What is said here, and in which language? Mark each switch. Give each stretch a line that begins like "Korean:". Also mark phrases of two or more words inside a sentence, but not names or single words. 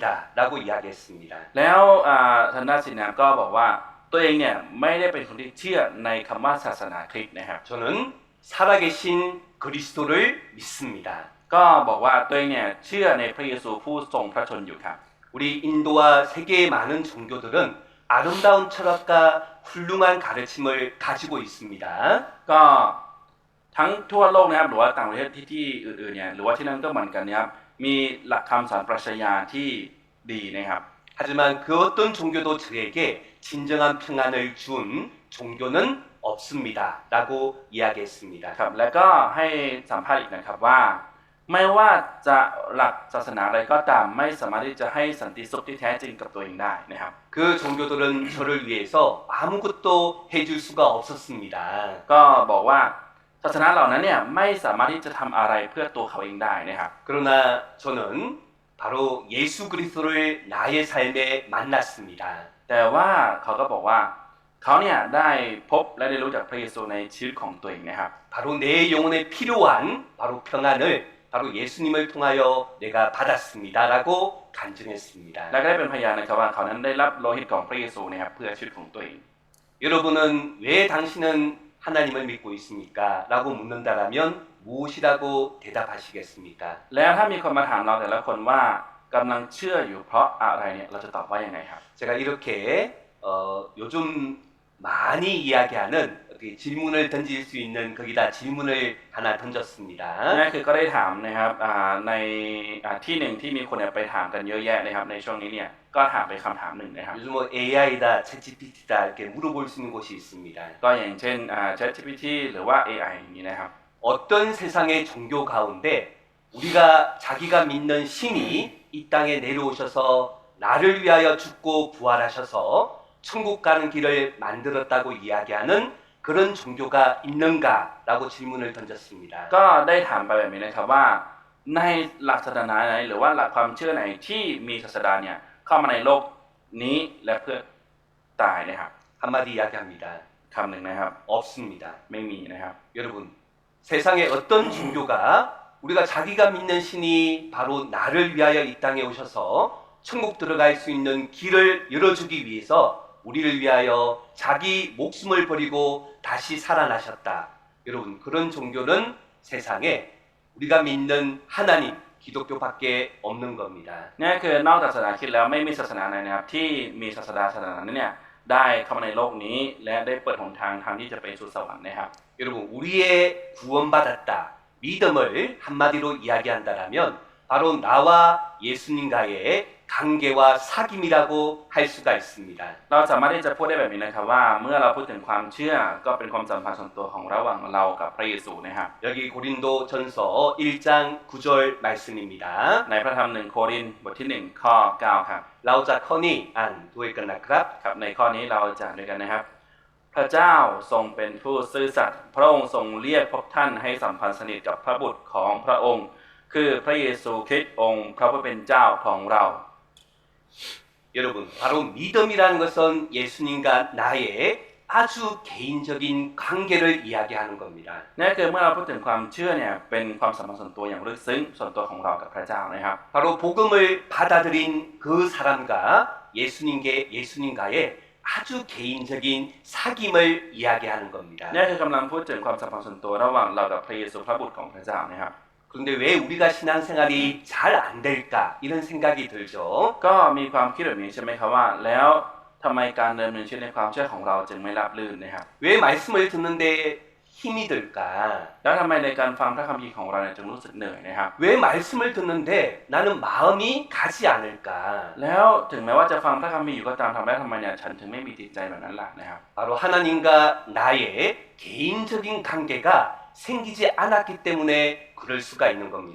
Korean: 라고 이야기했습니다.
Thai: แล้วทันดาสินนะครับก็บอกว่าตัวเองเนี่ยไม่ได้เป็นคนที่เชื่อในคำว่าศาสนาคริสต์นะครับ
Korean: 저는 살아계신 그리스도를 믿습니다.
Thai: ก็บอกว่าตัวเองเนี่ยเชื่อในพระเยซูผู้ทรงพระชนอยู่ครับ
Korean: 우리 인도와 세계의 많은 종교들은 아름다운 철학과 훌륭한 가르침을 가지고 있습니다.
Thai: ก็ทั้งทั่วโลกนะครับหรือว่าต่างประเทศที่อื่นๆเนี่ยหรือว่าที่นั่นก็เหมือนกันนะครับมีหลักคำสอนปรัชญาที่ดีนะครับ
Korean: 하지만 그 어떤 종교도 저에게 진정한 평안을 준 종교는 없습니다. 라고 이야기했습니다.
Thai: ครับแล้วก็ให้สัมภาษณ์อีกนะครับว่าไม่ว่าจะหลักศาสนาอะไรก็ตามไม่สามารถที่จะให้สันติสุขที่แท้จริงกับตัวเองได้นะครับ
Korean: 그 종교들은 저를 위해서 아무것도 해줄 수가 없었습니다.
Thai: ก็บอกว่าศาสนาเหล่านั้นเนี่ยไม่สามารถที่จะทำอะไรเพื่อตัวเขาเองได้นะครับ
Korean: 그러나 저는 바로 예수 그리스도를 나의 삶에 만났습니다.
Thai: แต่ว่าเขาก็บอกว่าเขาเนี่ยได้พบและได้รู้จักพระเยซูในชีวิตของตัวเองนะครับ
Korean: 바로 내 영혼에 필요한 바로 평안을 바로 예수님을 통하여 내가 받았습니다라고 간증했습니다.
Thai: และก็ได้เป็นพยานนะครับว่าเขานั้นได้รับโลหิตของพระเยซูนะครับเพื่อชีวิตของตัวเอง
Korean: 여러분은 왜 당신은 하나님을 믿고 있습니까? 라고 묻는다라면 무엇이라고 대답하시겠습니까?
Thai: แล้วถ้ามีคนมาถามเราแต่ละคนว่ากำลังเชื่ออยู่เพราะอะไรเนี่ยเราจะตอบว่ายังไงครับ
Korean: 제가 이렇게 요즘 많이 이야기하는 질문을 던질 수 있는 거기다 질문을 하나 던졌습니다.
Thai: นั่นคือก็ได้ถามนะครับในที่หนึ่งที่มีคนเนี่ยไปถามกันเยอะแยะนะครับในช่วงนี้เนี่ยก็ถามไปคำถามหนึ่งนะครับ
Korean: 요즘 뭐 AI다, 챗GPT다 이렇게 물어볼 수 있는 곳이 있습니다.
Thai: ก็อย่างเช่นChatGPT หรือว่า AI อย่างนี้นะครับ
Korean: 어떤 세상의 종교 가운데 우리가 자기가 믿는 신이 이 땅에 내려오셔서 나를 위하여 죽고 부활하셔서 천국 가는 길을 만들었다고 이야기하는 그런 종교가 있는가라고 질문을 던졌습니다.
Thai: ก็ได้ถามไปแบบนี้นะครับว่าในหลักศาสนาไหนหรือว่าหลักความเชื่อไหนที่มีศาสดาเนี่ยเข้ามาในโลกนี้และเพื่อตายนะครับ
Korean: 한마디 이야기합니다.
Thai: คำหนึ่งนะครับ
Korean: 없습니다.
Thai: ไม่มีนะครับ
Korean: 여러분, 세상에 어떤 종교가 우리가 자기가 믿는 신이 바로 나를 위하여 이 땅에 오셔서 천국 들어갈 수 있는 길을 열어주기 위해서 우리를 위하여 자기 목숨을 버리고 다시 살아나셨다. 여러분, 그런 종교는 세상에 우리가 믿는 하나님, 기독교밖에 없는 겁니다.
Thai: นี่คือนอกจากศาสนาคริสต์แล้วไม่มีศาสนาไหนนะครับที่มีศาสดาศาสนานั้นเนี่ยได้เข้ามาในโลกนี้และได้เปิดหนทางทางที่จะไปสู่สวรรค์นะครับ
Korean: 여러분, 우리의 구원받았다, 믿음을 한마디로 이야기한다라면 바로 나와 예수님과의 관계와 사귐이라고 할 수가 있습니다.
Thai: เราสามารถที่จะพูดได้แบบนี้นะครับว่าเมื่อเราพูดถึงความเชื่อก็เป็นความสัมพันธ์ส่วนตัวของระหว่างเรากับพระเยซูนะครับ
Korean: 여기 고린도 전서 1장 9절 말씀입니다.
Thai: ในพระธรรม1 โครินธ์บทที่ 1 ข้อ 9 ครับ 라우자 커니 안 도에끝나크랍 ครับในข้อนี้เราจะด้วยกันนะครับ พระเจ้าทรงเป็นผู้ซื่อสัตย์พระองค์ทรงเรียกพวกท่านให้สัมพันธ์สนิทกับพระบุตรของพระองค์ คือพระเยซูคริสต์องค์พระผู้เป็นเจ้าของเรา
Korean: 여러분, 바로 믿음이라는 것은 예수님과 나의 아주 개인적인 관계를 이야기하는 겁니다.
Thai: นี่คือเมื่อเราพูดถึงความเชื่อเนี่ยเป็นความสัมพันธ์ส่วนตัวอย่างลึกซึ้งส่วนตัวของเรากับพระเจ้านะครับ
Korean: 바로 복음을 받아들인 그 사람과 예수님과의 아주 개인적인 사귐을 이야기하는 겁니다.
Thai: นี่คือกำลังพูดถึงความสัมพันธ์ส่วนตัวระหว่างเรากับพระเยซูพระบุตรของพระเจ้านะครับ
Korean: 그런데 왜 우리가 신앙생활이 잘 안 될까 이런 생각이 들죠.
Thai: ก็มีความคิดแบบนี้ใช่ไหมครับว่าแล้วทำไมการดำเนินชีวิตในความเชื่อของเราจึงไม่ราบรื่นนะครับ
Korean: 왜 말씀을 듣는데 힘이 들까?
Thai: แล้วทำไมในการฟังพระคัมภีร์ของเราเนี่ยจึงรู้สึกเหนื่อยนะครับ
Korean: 왜 말씀을 듣는데 나는 마음이 가지 않을까?
Thai: แล้วถึงแม้ว่าจะฟังพระคัมภีร์อยู่ก็ตามทำไมเนี่ยฉันถึงไม่มีจิตใจแบบนั้นล่ะนะครับ
Korean: 바로 하나님과 나의 개인적인 관계가 생기지 않았기 때문에 그럴 수가 있는 겁니다.